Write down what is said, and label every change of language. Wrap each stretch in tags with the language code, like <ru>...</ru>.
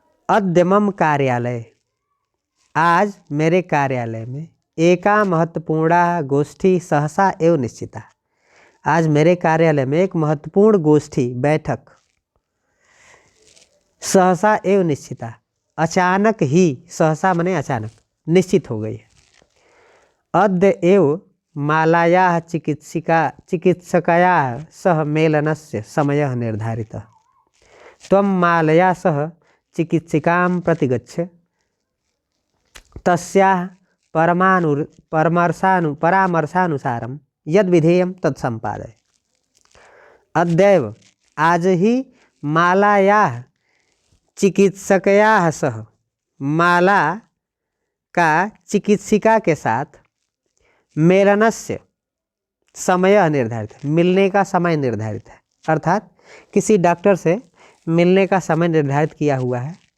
<sa>अद्य मम कार्यालय</sa> <hi>आज मेरे कार्यालय में</hi> <sa>एका महत्वपूर्णा गोष्ठी सहसा एव निश्चिता</sa> <hi>आज मेरे कार्यालय में एक महत्वपूर्ण गोष्ठी बैठक</hi> <sa>सहसा एव निश्चिता</sa> <hi>अचानक ही,</hi> <sa>सहसा</sa> <hi>मने अचानक, निश्चित हो गई है।</hi> <sa>अद्य एव मालायाः चिकित्सकयाः सह मेलनस्य समयः निर्धारितः त्वं मालया सह चिकित्सिकां प्रतिगच्छ तस्याः परामर्शानुसारं यद् विधेयं तत् संपादय। अद्यैव</sa> <hi>आज ही</hi> <sa>मालायाः चिकित्सकयाः सह</sa> <hi>माला का चिकित्सिका के साथ</hi> <sa>मेलनस्य समय निर्धारित है,</sa> <hi>मिलने का समय निर्धारित है, अर्थात किसी डॉक्टर से मिलने का समय निर्धारित किया हुआ है।</hi>